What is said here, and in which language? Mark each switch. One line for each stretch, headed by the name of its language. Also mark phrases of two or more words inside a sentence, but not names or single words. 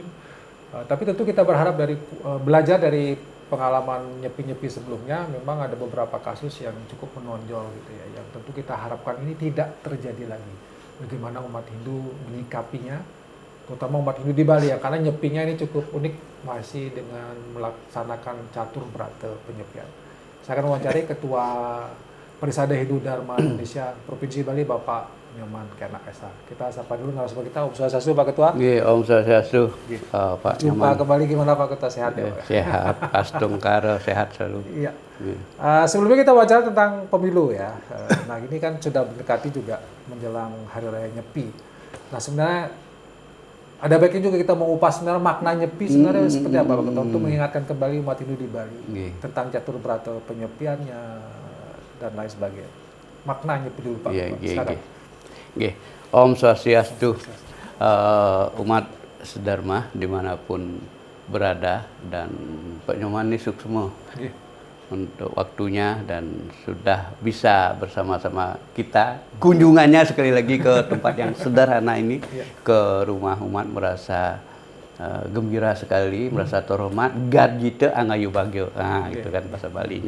Indonesian: Tapi tentu kita berharap belajar dari pengalaman nyepi-nyepi sebelumnya, memang ada beberapa kasus yang cukup menonjol gitu ya, yang tentu kita harapkan ini tidak terjadi lagi. Bagaimana umat Hindu menyikapinya, terutama umat Hindu di Bali ya, karena nyepinya ini cukup unik, masih dengan melaksanakan catur berata penyepian. Saya akan wawancari Ketua Parisada Hindu Dharma Indonesia Provinsi Bali, Bapak Nyoman Kenak Esa. Kita sapa dulu narasumber kita.
Balinese: Om Swastiastu,
Indonesian: Pak Ketua.
Balinese: Om Swastiastu,
Indonesian: Pak Jumpa Nyoman. kembali, gimana Pak Ketua, sehat ya? Sehat,
Balinese: Astung Karo,
Indonesian: sehat selalu. Iya. Sebelumnya kita wawancara tentang pemilu ya. Nah ini kan sudah mendekati juga menjelang Hari Raya Nyepi. Nah sebenarnya ada baiknya juga kita mengupas sebenarnya makna Nyepi sebenarnya seperti apa Pak Ketua, untuk mengingatkan kembali umat Hindu di Bali tentang catur berata penyepiannya dan lain sebagainya. Makna Nyepi dulu Pak Ketua.
Balinese: Om Swastiastu,
Indonesian: umat sedharma dimanapun berada, dan Pak Nyoman ini suksma untuk waktunya dan sudah bisa bersama-sama kita kunjungannya sekali lagi ke tempat yang sederhana ini, ke rumah umat, merasa gembira sekali, merasa terhormat,
Balinese: gadjite angayu bagyo,
Indonesian: gitu kan bahasa Balinya.